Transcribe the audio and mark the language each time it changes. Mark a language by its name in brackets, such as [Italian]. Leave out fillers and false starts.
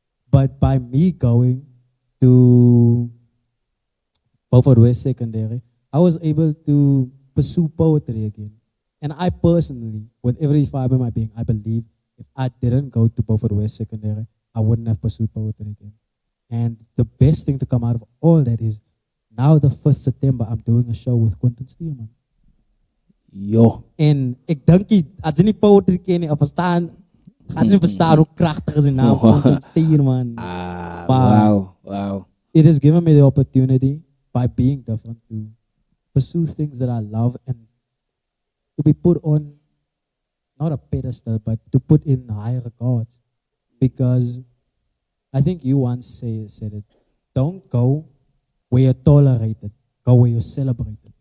[English] But by me going to Beaufort West Secondary, I was able to pursue poetry again. And I personally, with every fiber in my being, I believe if I didn't go to Beaufort West Secondary, I wouldn't have pursued poetry again. And the best thing to come out of all that is, now the 1st September, I'm doing a show with Quentin Steelman. Jo. [Afrikaans] En ek dink as jy nie poetry ken nie, of verstaan, gaan jy nie verstaan hoe kragtig is die naam van Quentin Steelman. Wow. [English] It has given me the opportunity, by being different, to pursue things that I love and to be put on, not a pedestal, but to put in high regard. Because I think you once said it, don't go where you're tolerated, go where you're celebrated.